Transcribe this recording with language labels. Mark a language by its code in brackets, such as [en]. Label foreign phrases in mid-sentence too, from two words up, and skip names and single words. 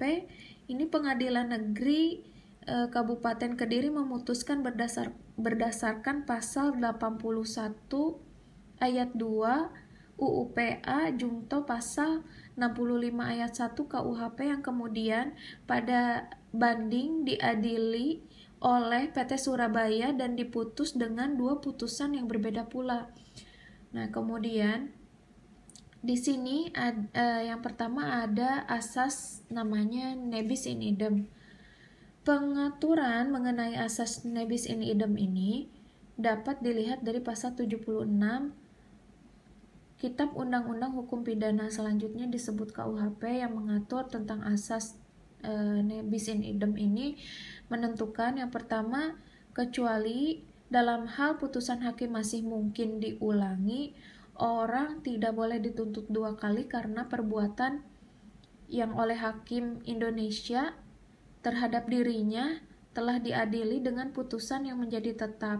[id] Ini Pengadilan Negeri Kabupaten Kediri memutuskan berdasarkan pasal 81 ayat 2 UU PA Jungto pasal 65 ayat 1 KUHP, yang kemudian pada banding diadili oleh PT Surabaya dan diputus dengan dua putusan yang berbeda pula. Nah, kemudian di sini yang pertama ada asas namanya [la] nebis in idem. [id] Pengaturan mengenai asas [la] nebis in idem [id] ini dapat dilihat dari pasal 76 Kitab Undang-Undang Hukum Pidana. Selanjutnya disebut KUHP, yang mengatur tentang asas [la] nebis in idem [id] ini menentukan yang pertama, kecuali dalam hal putusan hakim masih mungkin diulangi, orang tidak boleh dituntut dua kali karena perbuatan yang oleh hakim Indonesia terhadap dirinya telah diadili dengan putusan yang menjadi tetap.